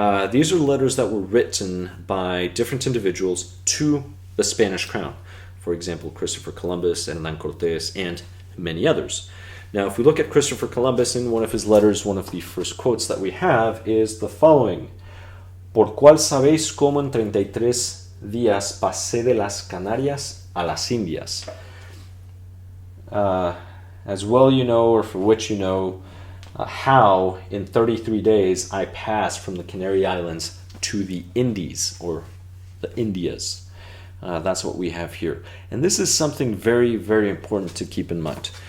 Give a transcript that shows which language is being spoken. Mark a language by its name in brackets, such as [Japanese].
[English] These are letters that were written by different individuals to the Spanish crown. For example, Christopher Columbus, Hernán Cortés, and many others. Now, if we look at Christopher Columbus in one of his letters, one of the first quotes that we have is the following. [Spanish] Por cual sabéis cómo en 33 días pasé de las Canarias a las Indias. [English] As well you know, or for which you know, how in 33 days I passed from the Canary Islands to the Indies, or the Indias. That's what we have here. And this is something very, very important to keep in mind.